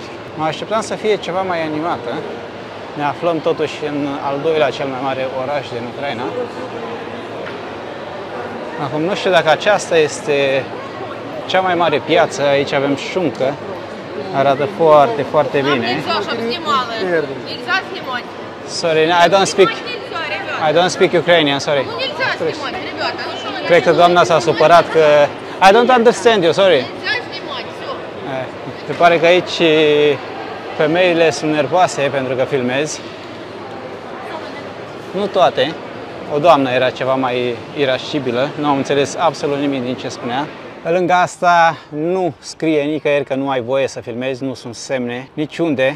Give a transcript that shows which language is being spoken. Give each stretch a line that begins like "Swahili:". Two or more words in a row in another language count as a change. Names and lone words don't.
Romanian: Mă așteptam să fie ceva mai animată. Ne aflăm totuși în al doilea cel mai mare oraș din Ucraina. Acum nu știu dacă aceasta este cea mai mare piață. Aici avem șuncă. Arată foarte, foarte bine.
English: Sorry, I don't speak Ukrainian, sorry.
Romanian: Cred că doamna s-a supărat că
English: I don't understand you, sorry.
Romanian: Se pare că aici femeile sunt nervoase pentru că filmezi. Nu toate. O doamnă era ceva mai irascibilă, nu am înțeles absolut nimic din ce spunea. Pe lângă asta nu scrie nicăieri că nu ai voie să filmezi, nu sunt semne niciunde.